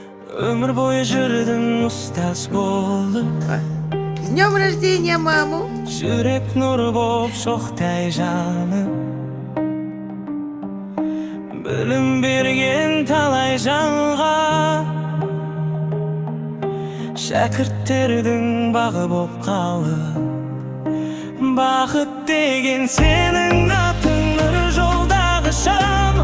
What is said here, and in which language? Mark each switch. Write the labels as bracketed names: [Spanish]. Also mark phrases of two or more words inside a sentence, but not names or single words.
[Kazakh] Ömür boyu жүрдім устаз болып. [Russian] С днем рождения, маму! [Kazakh] Жүрек нұры боп шоқтай жаным. Білім берген талай жанға, шәкірттердің бағы боп қалып. Бақыт деген сенің атың, нұр жолдағы шам.